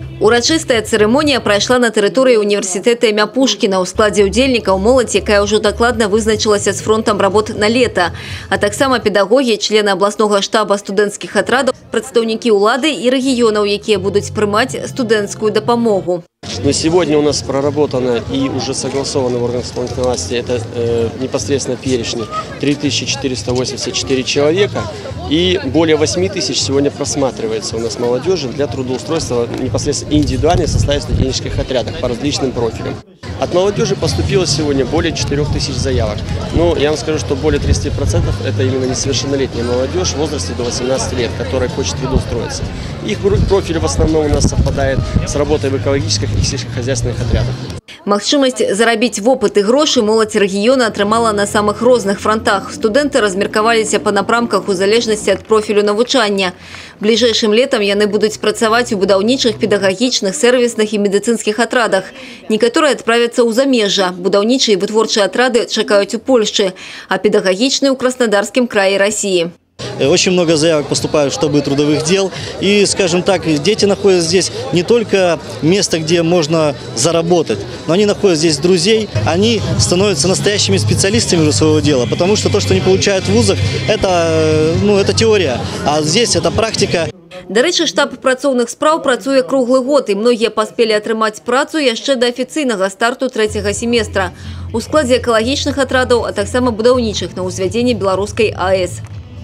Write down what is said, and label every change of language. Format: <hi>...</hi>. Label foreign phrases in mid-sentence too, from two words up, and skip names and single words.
<be>Урачыстая церемонія прайшла на тэрыторыі універсітэта імя Пушкіна ў складзе ўдзельнікаў моладзь, якая ўжо дакладна вызначылася з фронтам работ на лета, а таксама педагогі, члены абласнога штаба студэнцкіх атрадаў, прадстаўнікі ўлады і рэгіёнаў, якія будуць прымаць студэнцкую дапамогу.</be> <ru>Но сегодня у нас проработано и уже согласовано в органах исполнительной власти, это непосредственно перечни, 3484 человека, и более 8 тысяч сегодня просматривается у нас молодежи для трудоустройства непосредственно индивидуальных составе студенческих отрядах по различным профилям. От молодежи поступило сегодня более 4000 заявок. Но я вам скажу, что более 30% это именно несовершеннолетняя молодежь в возрасте до 18 лет, которая хочет трудоустроиться. Их профиль в основном у нас совпадает с работой в экологических и сельскохозяйственных отрядах.</ru> <be>Магчымасць зарабіць вопыт і грошы моладзь рэгіёна атрымала на самых розных фронтах. Студэнты размеркаваліся па напрамках у залежнасці ад профілю навучання. Бліжэйшым летам яны будуць працаваць у будаўнічых, педагагічных, сервісных і медыцынскіх атрадах. Некаторыя адправяцца ў замежжа. Будаўнічыя і вытворчыя атрады чакаюць у Польшчы, а педагагічныя ў Краснодарскім краі России.</be> <ru>Очень много заявок поступают в штабы трудовых дел. И, скажем так, дети находят здесь не только место, где можно заработать, но они находят здесь друзей, они становятся настоящими специалистами уже своего дела. Потому что то, что они получают в вузах, это теория, а здесь это практика.</ru> <be>Дарэчы, штаб працоўных спраў працуе круглы год, і многія паспелі атрымаць працу яшчэ да афіцыйнага старту 3-го семестра у складзе экалагічных атрадаў, а таксама будаўнічых на ўзвядзенні беларускай АЭС.</be>